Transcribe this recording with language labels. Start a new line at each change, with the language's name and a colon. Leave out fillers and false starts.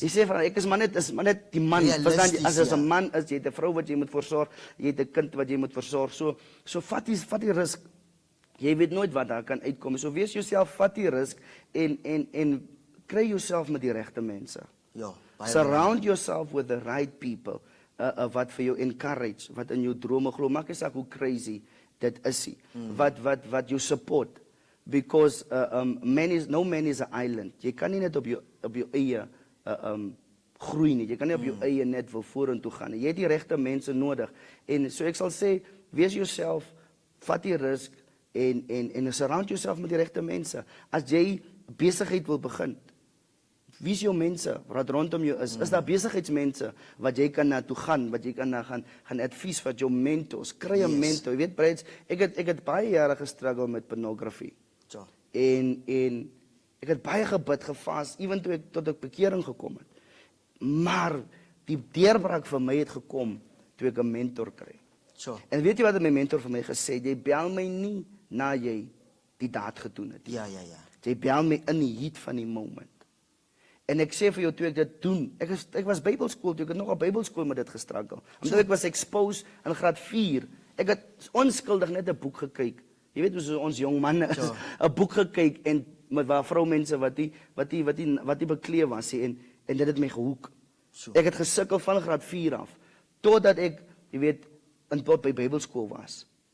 Afrikaans: Jy sê vir ek is maar net die man. Verstaan jy, as 'n man is jy 'n vrou wat jy moet versorg, jy het 'n kind wat jy moet versorg. So vat die risk. Jy weet nooit wat daar kan uitkom. So wees jouself, vat die risk en kry jouself met die regte mense. Ja, baie
English: Surround yourself with the right people.
Afrikaans: Wat vir jou encourage, wat in jou drome glo. Maak nie saak hoe crazy dit is nie. Wat jou support.
English: Because no man is an island.
Afrikaans: Jy kan nie net op jou eie groei nie. Jy kan nie op jou eie net wil vorentoe gaan nie. Jy het die regte mense nodig. En so ek sal sê, wees jouself, vat die risk en
English: surround yourself
Afrikaans: met die regte mense. As jy besigheid wil begin, wie is jou mense wat rondom jou is? Is daar besigheidsmense wat jy kan na toe gaan, wat jy kan na gaan advies, wat jou mentors, kry 'n mentor. Jy weet, Brits, ek het baie jare gestruggle met pornography. So. En ek het baie gebid, gevas, ewen toe ek tot 'n bekering gekom het. Maar die deurbraak vir my het gekom toe ek 'n mentor kry. So. En weet jy wat my mentor vir my gesê het? Jy bel my nie na jy die daad gedoen het. Ja. Jy bel my in die heat van die moment. En ek sê vir jou toe ek dit doen, ek was Bybelskool toe, ek het nog op Bybelskool met dit gestruggle. Omdat ek was exposed in graad 4. Ek het onskuldig net 'n boek gekyk. Jy weet hoe ons jong manne is, 'n boek gekyk en met waar vroumense wat die bekleed was en dit het my gehoek. So. Ek het gesukkel van graad 4 af totdat ek, jy weet, in tot by Bybelskool was.